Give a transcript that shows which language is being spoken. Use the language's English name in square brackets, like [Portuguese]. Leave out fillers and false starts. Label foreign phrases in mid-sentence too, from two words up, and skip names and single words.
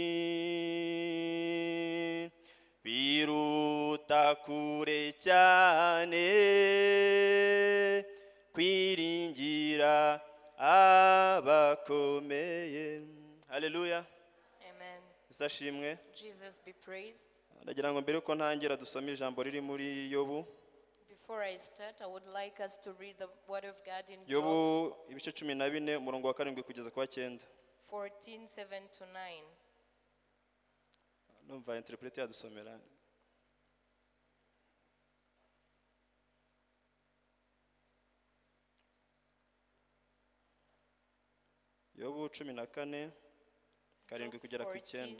[Kinyarwanda] biruta kure cyane kwiringira abakomeye. Haleluya. Amen. Isashimwe. [English] Jesus be praised. [Kinyarwanda] Ndagira ngo mbere ko ntangira dusome ijambo riri muri Yobu. [English] Before I start, I would like us to read the word of God in Job [Kinyarwanda] Yobu ibice 14 umurongo wa 7 kugeza kwa 9. 14:7-9. Numva interprete yadusomera. Yobu 14 karindwi kugera ku 9.